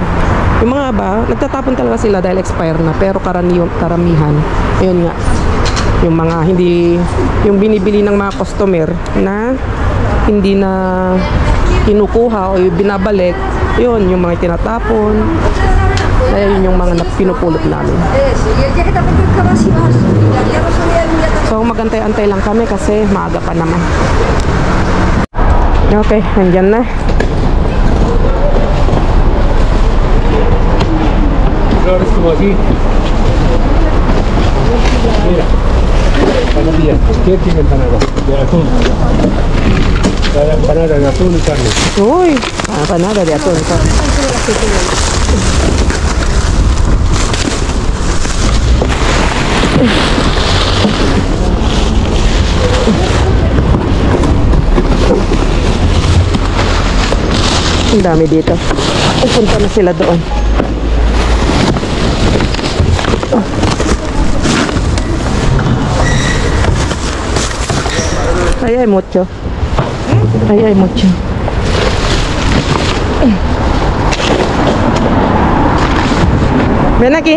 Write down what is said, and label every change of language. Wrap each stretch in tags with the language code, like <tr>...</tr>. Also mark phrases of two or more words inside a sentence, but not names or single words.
<tl>Yung mga ba, nagtatapon talaga sila dahil expire na, pero karamihan, ayun nga, yung mga hindi, yung binibili ng mga customer na hindi na kinukuha o binabalik, yun, yung mga tinatapon. Ayun yung mga pinupulot namin. So magantay-antay lang kami kasi maaga pa naman. Okay, andyan na.</tl> <es>Flores como aquí. Mira, empanadas. ¿Qué tiene empanadas? De atún. La empanada de atún y carne. Uy, empanada de atún y carne.</es> <tl>Ang dami dito. Pupunta na sila doon.</tl> <es>Ahí hay mucho. Ahí hay mucho. Ven aquí.</es>